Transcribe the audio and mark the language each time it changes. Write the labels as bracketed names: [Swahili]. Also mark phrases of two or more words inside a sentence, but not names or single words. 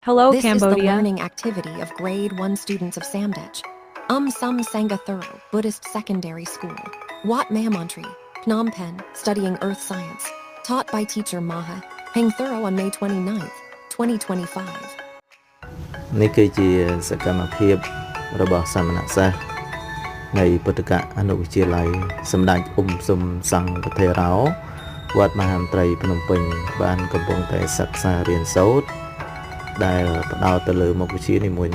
[English] Hello, This is the Cambodia. learning activity of grade 1 students of Samdech, Sum Sangha Thuro Buddhist Secondary School, Wat Mahamontri, Phnom Penh, studying earth science, taught by teacher Maha Heng Thuro on May 29th, 2025. [Khmer] នេះគឺជាសកម្មភាពរបស់សាមណសិស្សនៃពុទ្ធកអនុវិទ្យាល័យសម្ដេចសុំសង្ឃថេរោវត្តមហាម ន្ត្រីភ្នំពេញបានកំពុងតែសិក្សារៀនសូត្រដែលផ្ដោតទៅលើមុខវិជ្ជានីមួយ